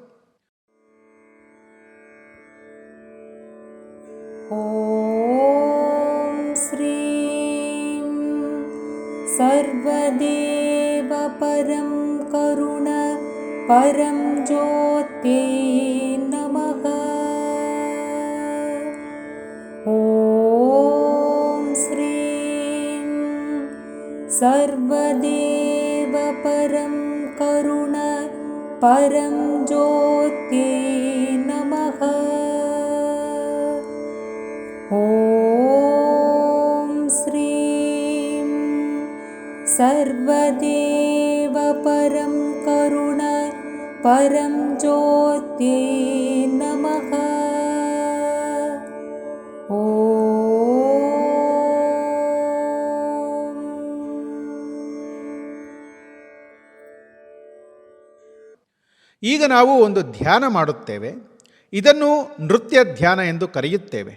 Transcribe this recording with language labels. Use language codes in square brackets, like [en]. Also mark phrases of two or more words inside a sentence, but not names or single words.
[sa] ಓಂ ಶ್ರೀಂ ಸರ್ವದೇವ ಪರಂ ಕರುಣ ಪರಂ ಜ್ಯೋತಿ ನಮಃ. ಓಂ ಶ್ರೀಂ ಸರ್ವದೇವ ಪರಂ ಕರುಣ ಪರಂ ಜ್ಯೋತಿ ನಮಃ. ಓಂ ಶ್ರೀಂ ಸರ್ವದೇವ ಪರಂ ಕರುಣ ಪರಂ ಜ್ಯೋತಿ ನಮಃ. [kn] ಈಗ ನಾವು ಒಂದು ಧ್ಯಾನ ಮಾಡುತ್ತೇವೆ. ಇದನ್ನು ನೃತ್ಯ ಧ್ಯಾನ ಎಂದು ಕರೆಯುತ್ತೇವೆ.